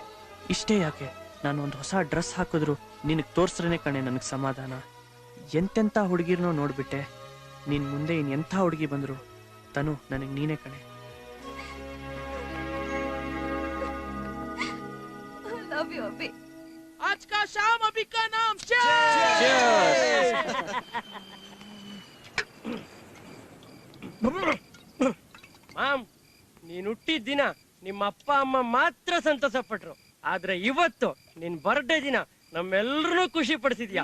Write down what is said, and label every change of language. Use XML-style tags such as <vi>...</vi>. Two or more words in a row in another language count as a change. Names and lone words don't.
<kn>ಇಷ್ಟೇ ಯಾಕೆ, ನಾನು ಒಂದು ಹೊಸ ಡ್ರೆಸ್ ಹಾಕಿದ್ರು ನಿನಗೆ ತೋರ್ಸ್ರೇನೆ ಕಣೆ ನನಗೆ ಸಮಾಧಾನ. ಎಂತೆಂಥ ಹುಡುಗಿರ್ನೋ ನೋಡ್ಬಿಟ್ಟೆ. ನಿನ್ ಮುಂದೆ ಇನ್ ಎಂಥ ಹುಡುಗಿ ಬಂದ್ರು ತನು ನನಗೆ ನೀನೇ ಕಣೆ.</kn> <en>love you Abhi.</en> <hi>आज का शाम अभी का नाम</hi> <kn>ಮಾಮ್, ನೀನ್ ಹುಟ್ಟಿದ ದಿನ ನಿಮ್ಮ ಅಪ್ಪ ಅಮ್ಮ ಮಾತ್ರ ಸಂತೋಷ ಪಟ್ರು, ಆದ್ರೆ ಇವತ್ತು ನಿನ್ ಬರ್ಡೇ ದಿನ ನಮ್ಮೆಲ್ಲರೂ ಖುಷಿ ಪಡಿಸಿದ್ಯಾ.</kn>